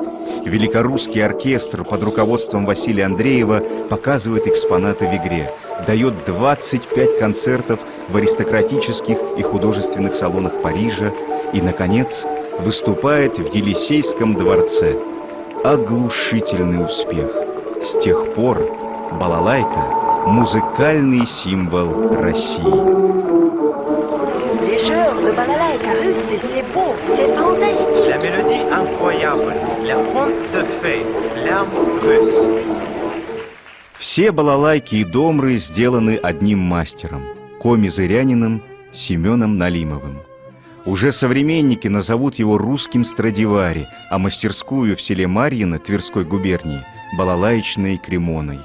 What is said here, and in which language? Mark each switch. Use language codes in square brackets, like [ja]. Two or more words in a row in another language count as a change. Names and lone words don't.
[ru] Великорусский оркестр под руководством Василия Андреева показывает экспонаты в игре, дает 25 концертов в аристократических и художественных салонах Парижа и, наконец, выступает в Елисейском дворце. Оглушительный успех. С тех пор балалайка – музыкальный символ России. [fr] Les chœurs de balalaïka russe, c'est beau, c'est fantastique. La mélodie incroyable, la conte de fées, l'âme russe. [ru] Все балалайки и домры сделаны одним мастером – коми-зырянином Семеном Налимовым. Уже современники назовут его русским Страдивари, а мастерскую в селе Марьино Тверской губернии – балалаечной Кремоной.